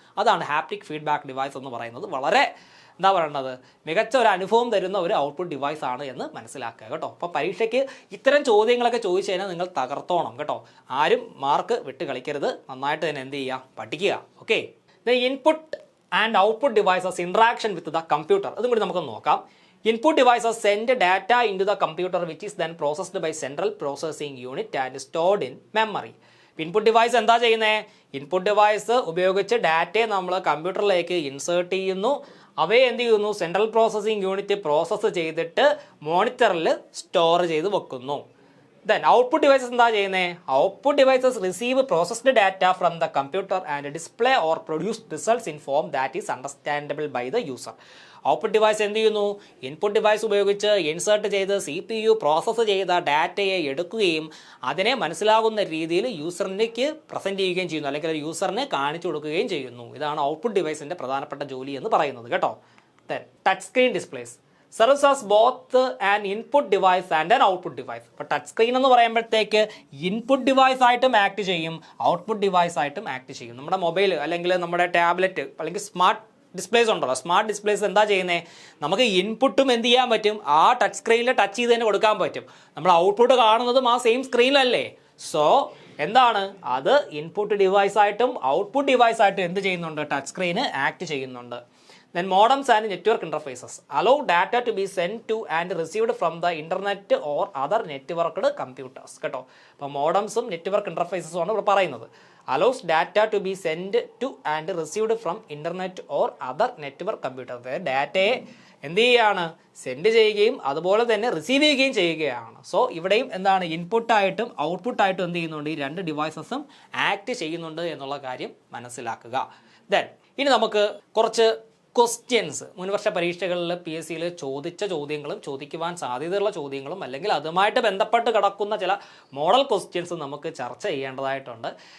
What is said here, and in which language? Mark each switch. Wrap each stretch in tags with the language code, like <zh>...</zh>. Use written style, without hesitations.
<ml>അതാണ് haptic feedback device എന്ന് പറയുന്നത്. വളരെ മികച്ച ഒരു അനുഭവം തരുന്ന ഒരു ഔട്ട്പുട്ട് ഡിവൈസ് ആണ് എന്ന് മനസ്സിലാക്കുക കേട്ടോ. അപ്പോൾ പരീക്ഷയ്ക്ക് ഇത്തരം ചോദ്യങ്ങളൊക്കെ ചോദിച്ചു കഴിഞ്ഞാൽ നിങ്ങൾ തകർത്തോണം കേട്ടോ. ആരും മാർക്ക് വിട്ട് കളിക്കരുത്. നന്നായിട്ട് തന്നെ എന്ത് ചെയ്യുക, പഠിക്കുക. Okay.</ml> <en>the input and output devices interaction with the computer,</en> <ml>അതും കൂടി നമുക്ക് നോക്കാം.</ml> <en>Input devices send data into the computer which is then processed by central processing unit and stored in memory.</en> <ml>Input device എന്താ ചെയ്യുന്നത്? Input device ഉപയോഗിച്ച് ഡാറ്റയെ നമ്മൾ കമ്പ്യൂട്ടറിലേക്ക് ഇൻസേർട്ട് ചെയ്യുന്നു. അവയെ എന്ത് ചെയ്യുന്നു, സെൻട്രൽ പ്രോസസ്സിംഗ് യൂണിറ്റ് പ്രോസസ്സ് ചെയ്തിട്ട് മോണിറ്ററിൽ സ്റ്റോർ ചെയ്ത് വെക്കുന്നു.</ml> <en>Then output devices</en> <ml>എന്താ ചെയ്യുന്നത്?</ml> <en>Output devices receive processed data from the computer and display or produce results in form that is understandable by the user.</en> <ml>Output device എന്ത് ചെയ്യുന്നു, input device ഉപയോഗിച്ച് insert ചെയ്ത് CPU process ചെയ്ത ഡാറ്റയെ എടുക്കുകയും അതിനെ മനസ്സിലാകുന്ന രീതിയിൽ യൂസറിലേക്ക് പ്രസൻറ്റ് ചെയ്യുകയും ചെയ്യുന്നു, അല്ലെങ്കിൽ യൂസറിനെ കാണിച്ചു കൊടുക്കുകയും ചെയ്യുന്നു. ഇതാണ് ഔട്ട്പുട്ട് ഡിവൈസിൻ്റെ പ്രധാനപ്പെട്ട ജോലി എന്ന് പറയുന്നത് കേട്ടോ.</ml> <en>Then touch screen displays serves as both an input device and an output device.</en> <ml>ഇപ്പോൾ ടച്ച് സ്ക്രീൻ എന്ന് പറയുമ്പോഴത്തേക്ക് ഇൻപുട്ട് ഡിവൈസ് ആയിട്ടും ആക്ട് ചെയ്യും, ഔട്ട്പുട്ട് ഡിവൈസ് ആയിട്ടും ആക്ട് ചെയ്യും. നമ്മുടെ മൊബൈൽ അല്ലെങ്കിൽ നമ്മുടെ ടാബ്ലറ്റ് അല്ലെങ്കിൽ സ്മാർട്ട് ഡിസ്പ്ലേസ് ഉണ്ടല്ലോ, സ്മാർട്ട് ഡിസ്പ്ലേസ് എന്താ ചെയ്യുന്നത്, നമുക്ക് ഇൻപുട്ടും എന്ത് ചെയ്യാൻ പറ്റും, ആ ടച്ച് സ്ക്രീനിൽ ടച്ച് ചെയ്ത് തന്നെ കൊടുക്കാൻ പറ്റും. നമ്മൾ ഔട്ട്പുട്ട് കാണുന്നതും ആ സെയിം സ്ക്രീനിലല്ലേ. സോ എന്താണ് അത്, ഇൻപുട്ട് ഡിവൈസായിട്ടും ഔട്ട്പുട്ട് ഡിവൈസായിട്ടും എന്ത് ചെയ്യുന്നുണ്ട്, ടച്ച് സ്ക്രീന് ആക്ട് ചെയ്യുന്നുണ്ട്.</ml> <en>Then modems and network interfaces allow data to be sent to and received from the internet or other networked computers കേട്ടോ.</en> <ml>അപ്പോൾ മോഡംസും നെറ്റ്വർക്ക് ഇൻ്റർഫേസസും ആണ് ഇവിടെ പറയുന്നത്.</ml> <en>allows data to be sent to and received from internet or other network computers.</en> <ml>ഡാറ്റയെ എന്ത് ചെയ്യുകയാണ്, send ചെയ്യുകയും അതുപോലെ തന്നെ റിസീവ് ചെയ്യുകയും ചെയ്യുകയാണ്. സോ ഇവിടെയും എന്താണ്, ഇൻപുട്ടായിട്ടും ഔട്ട്പുട്ടായിട്ടും എന്ത് ചെയ്യുന്നുണ്ട്, ഈ രണ്ട് ഡിവൈസസും ആക്ട് ചെയ്യുന്നുണ്ട് എന്നുള്ള കാര്യം മനസ്സിലാക്കുക. ദെൻ ഇനി നമുക്ക് കുറച്ച് ക്വസ്റ്റ്യൻസ് മുൻവർഷ പരീക്ഷകളിൽ PSCയിൽ ചോദിച്ച ചോദ്യങ്ങളും ചോദിക്കുവാൻ സാധ്യതയുള്ള ചോദ്യങ്ങളും അല്ലെങ്കിൽ അതുമായിട്ട് ബന്ധപ്പെട്ട് കിടക്കുന്ന ചില മോഡൽ ക്വസ്റ്റ്യൻസ് നമുക്ക് ചർച്ച ചെയ്യേണ്ടതായിട്ടുണ്ട്.</ml>